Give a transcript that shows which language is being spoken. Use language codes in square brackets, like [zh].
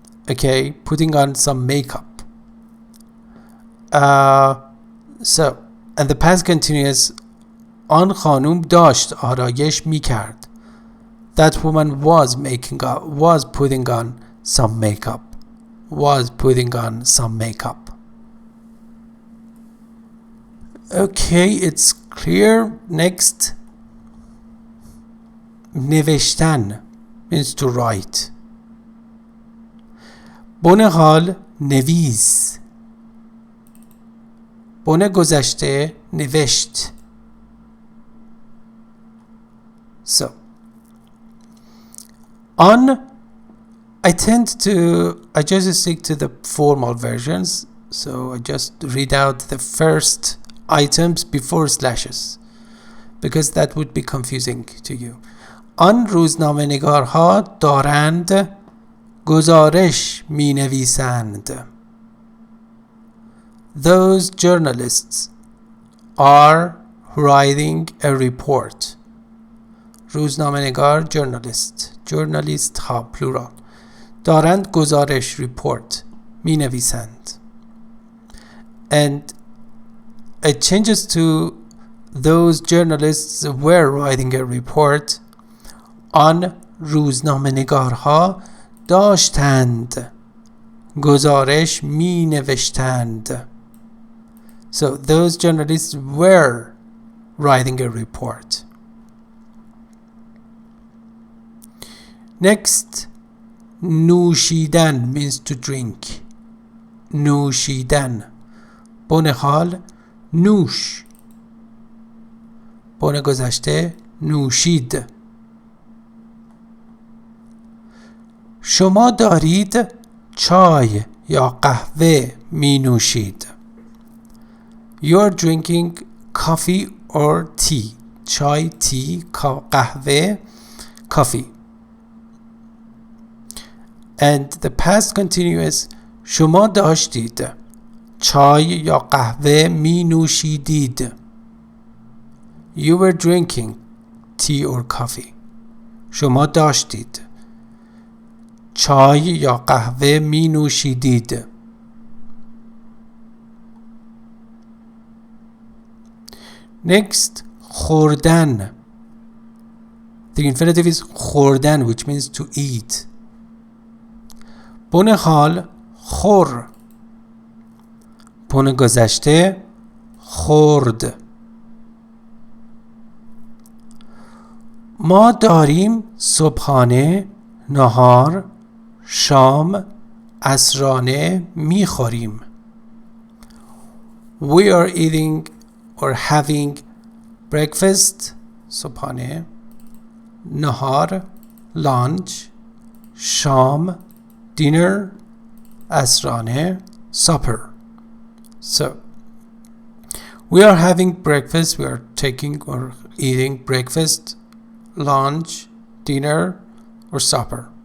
[en] Okay, putting on some makeup. [fa] So, and the past continuous آن خانم داشت آرایش می کرد. [en] That woman was putting on some makeup. Was putting on some makeup. Okay, it's clear. Next. نوشتن means to write. [fa] بن حال نویس. بن گذشته نوشت. [en] So on, I just stick to the formal versions, so I just read out the first items before slashes because that would be confusing to you. [fa] آن روزنامه نگارها دارند گزارش می نویسند. [en] Those journalists are writing a report. [fa] روزنامه نگار journalist ها plural. دارند گزارش report می نویسند. [en] And it changes to those journalists were writing a report. [fa] آن روزنامه نگارها داشتند گزارش می نوشتند. [en] So those journalists were writing a report. Next, نوشیدن means to drink. [fa] نوشیدن. بن حال نوش. بن گذشته نوشید. شما دارید چای یا قهوه می نوشید. [en] You're drinking coffee or tea. چای tea، قهوه coffee. [fa] And the past continuous شما داشتید چای یا قهوه می نوشیدید. [en] You were drinking tea or coffee. [fa] شما داشتید چای یا قهوه می نوشیدید. [en] Next, خوردن. The infinitive is خوردن, which means to eat. [fa] بن حال خور. بن گذشته خورد. ما داریم صبحانه، نهار، شام، عصرانه میخوریم. [en] We are eating or having breakfast, صبحانه، نهار، lunch، شام، dinner، عصرانه، supper. So we are having breakfast, we are taking or eating breakfast, lunch, dinner or supper.